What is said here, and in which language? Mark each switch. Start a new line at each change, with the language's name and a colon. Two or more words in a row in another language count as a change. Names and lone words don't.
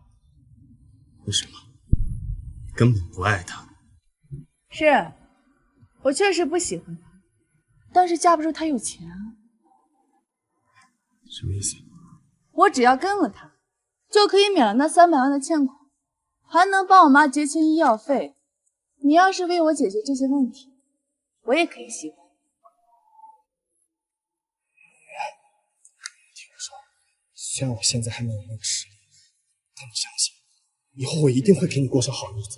Chinese: 為什麼？根本不愛她。是，我確實不喜歡他，但是架不住他有錢啊。什麼意思？我只要跟了他，就可以免了那300萬的欠款，還能幫我媽結清醫藥費。你要是為我解決這些問題，我也可以喜歡。聽我說，雖然我現在還沒有那個實力，但你相信，以後我一定會給你過上好日子啊！